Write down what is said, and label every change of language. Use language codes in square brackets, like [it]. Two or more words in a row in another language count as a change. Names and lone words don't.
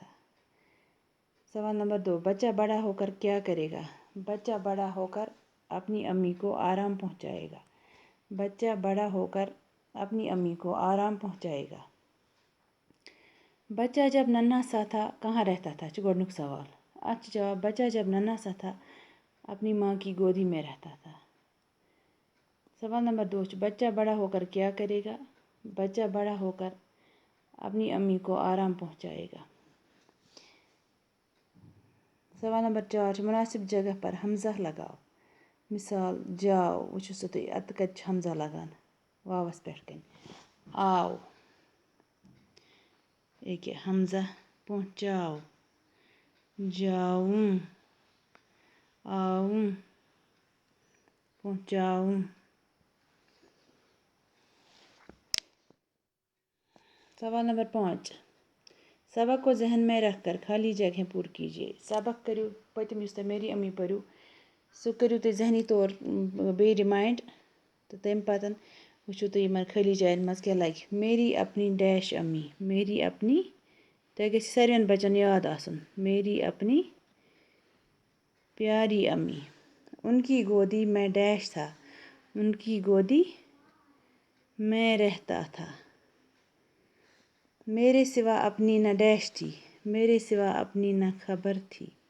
[ur] سوال نمبر 2، بچہ بڑا ہو کر کیا کرے گا؟ بچہ بڑا ہو کر اپنی امی کو آرام پہنچائے گا۔ بچہ بڑا ہو کر اپنی امی کو آرام پہنچائے گا۔ بچہ جب ننھا سا تھا کہاں رہتا تھا [ks] چھُ گۄڈنیُک سوال۔ اَتھ چھُ جواب [ur] بچہ جب ننھا سا تھا اپنی ماں کی گودی میں رہتا تھا۔ سوال نمبر 2 چھُ بچہ بڑا ہو کر کیا کرے گا؟ بچہ بڑا ہو کر اپنی امی کو آرام پہنچائے گا۔ سوال نمبر 4 چھُ مناسب جگہ پر حمزہ لگاؤ۔ مثال جاؤ، [ks] وٕچھِو سا تُہۍ اَتہِ کَتہِ چھُ حمزہ لگان؟ واوَس پٮ۪ٹھ کَنۍ آو، ییٚکیٛاہ حمزہ پہنچاو جاوُں آوُں پہنچاوُں۔ [ur] سوال نمبر 5، سبق کو ذہن میں رکھ کر خالی جگہیں پُر کیجیے۔ [ks] سبق کٔرِو پٔتِم یُس تۄہہِ میری امی پٔرِو سُہ کٔرِو تُہۍ ذہنی طور بیٚیہِ رِمایِنٛڈ تہٕ تَمہِ پَتہٕ وٕچھِو تُہۍ یِمن خٲلی جاین منٛز کیٛاہ لگہِ۔ [ur] میری اپنی ڈیش امی، میری اپنی [ks] تۄہہِ گژھِ ساروِین بچن یاد آسُن [ur] میری اپنی پیاری امی۔ ان کی گودی میں ڈیش تھا، ان کی گودی میں رہتا تھا۔ میرے سوا اپنی نہ ڈیش تھی، میرے سوا اپنی نہ خبر تھی۔